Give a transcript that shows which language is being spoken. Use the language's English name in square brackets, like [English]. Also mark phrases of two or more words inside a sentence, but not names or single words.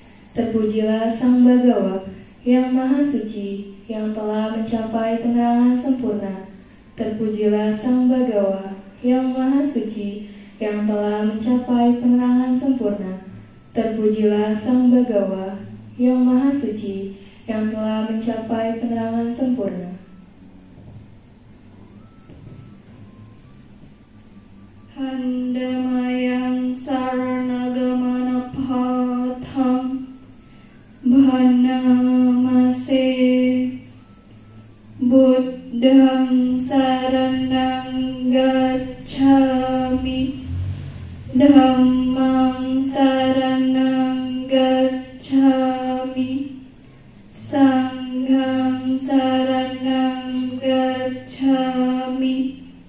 [Indonesian] Terpujilah Sang Bagawa yang Maha Suci, yang telah mencapai penerangan sempurna. Terpujilah Sang Bagawa yang Maha Suci, yang telah mencapai penerangan sempurna. Terpujilah Sang Bagawa yang Maha Suci, yang telah mencapai penerangan sempurna. [Pali] Handamayang saranagamana patham bhanamase buddhang saranang gacchami dhammang saranang gacchami sanghang saranang gacchami